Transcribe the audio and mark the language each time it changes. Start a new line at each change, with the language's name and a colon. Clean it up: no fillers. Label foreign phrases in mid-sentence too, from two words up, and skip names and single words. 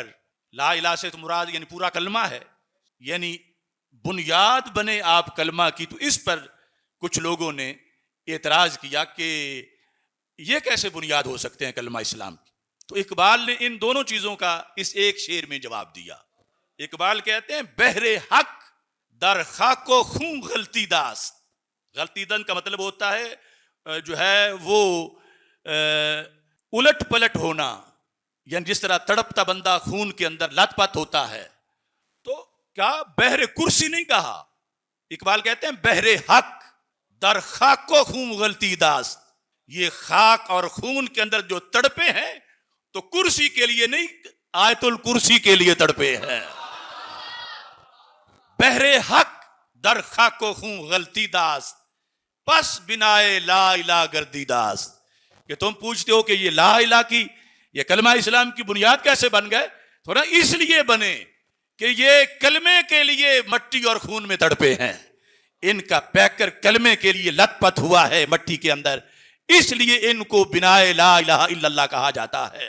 Arabic: لا الہ
Urdu: سے تو مراد یعنی پورا کلمہ ہے، یعنی بنیاد بنے آپ کلمہ کی. تو اس پر کچھ لوگوں نے اعتراض کیا کہ یہ کیسے بنیاد ہو سکتے ہیں کلمہ اسلام کی. تو اقبال نے ان دونوں چیزوں کا اس ایک شعر میں جواب دیا. اقبال کہتے ہیں
Persian: بحر حق در خاک و خون غلطی داست.
Urdu: غلطی دن کا مطلب ہوتا ہے جو ہے وہ الٹ پلٹ ہونا، یعنی جس طرح تڑپتا بندہ خون کے اندر لت پت ہوتا ہے. تو کیا بحر کرسی نہیں کہا؟ اقبال کہتے ہیں
Persian: بحر حق در خاک و خون غلطی داست.
Urdu: یہ خاک اور خون کے اندر جو تڑپے ہیں تو کرسی کے لیے نہیں، آیت الکرسی کے لیے تڑپے ہیں.
Persian: بحر حق در خاک و خون غلطی داست، پس بنائے
Arabic: لا الہ
Persian: گردی داست.
Urdu: کہ تم پوچھتے ہو کہ یہ
Arabic: لا الہ
Urdu: کی، یہ کلمہ اسلام کی بنیاد کیسے بن گئے؟ تھوڑا اس لیے بنے کہ یہ کلمے کے لیے مٹی اور خون میں تڑپے ہیں. ان کا پیکر کلمے کے لیے لت پت ہوا ہے مٹی کے اندر، اس لیے ان کو بنائے
Arabic: لا الہ الا اللہ
Urdu: کہا جاتا ہے.